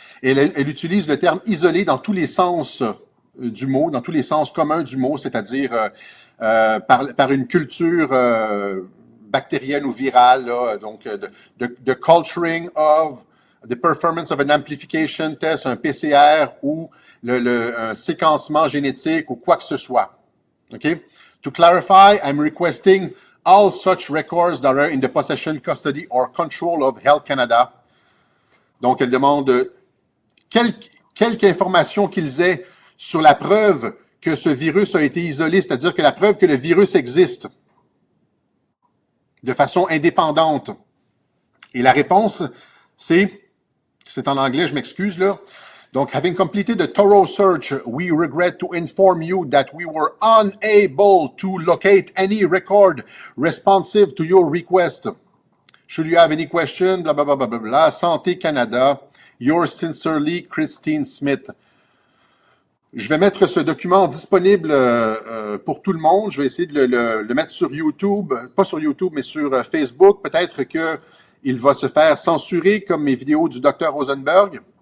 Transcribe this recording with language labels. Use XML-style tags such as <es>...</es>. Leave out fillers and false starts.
<fr>Et elle utilise le terme isolé dans tous les sens du mot, dans tous les sens communs du mot, c'est-à-dire par une culture bactérienne ou virale, là, donc de</fr> <en>culturing of the performance of an amplification test,</en> <fr>un PCR ou un séquencement génétique ou quoi que ce soit.</fr> <en>Okay? To clarify, I'm requesting all such records that are in the possession, custody or control of Health Canada.</en> <fr>Donc, elle demande quelque information qu'ils aient sur la preuve que ce virus a été isolé, c'est-à-dire que la preuve que le virus existe de façon indépendante. Et la réponse, c'est en anglais, je m'excuse là. Donc,</fr> <en>having completed a thorough search, we regret to inform you that we were unable to locate any record responsive to your request. Should you have any question, blah, blah, blah, blah, blah, blah. Santé Canada, yours sincerely, Christine Smith.</en> <fr>Je vais mettre ce document disponible pour tout le monde. Je vais essayer de le mettre sur YouTube, pas sur YouTube, mais sur Facebook. Peut-être qu'il va se faire censurer comme mes vidéos du Dr Rosenberg.</fr>